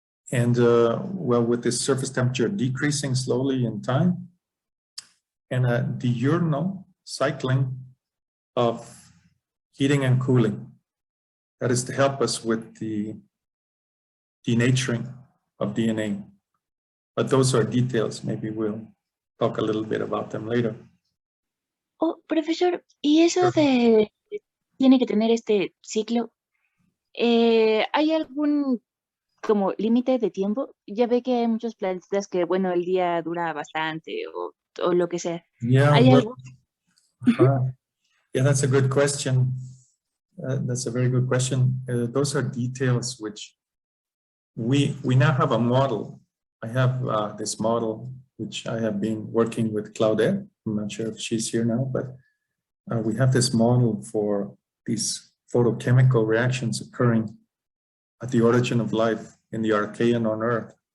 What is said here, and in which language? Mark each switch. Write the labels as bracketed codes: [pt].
[en] And well, with this surface temperature decreasing slowly in time, and a diurnal cycling of heating and cooling. That is to help us with the denaturing of DNA. But those are details. Maybe we'll talk a little bit about them later. [es] Oh, profesor, ¿y eso de tiene que tener este ciclo? ¿Hay algún como límite de tiempo? Ya ve que hay muchos planetas que, bueno, el día dura bastante o lo que sea. [en] Yeah, [es] ¿Hay algo? [en] Yeah, that's a good question. That's a very good question. Those are details which we now have a model. I have this model which I have been working with Claudette. I'm not sure if she's here now, but we have this model for these photochemical reactions occurring at the origin of life in the Archean on Earth.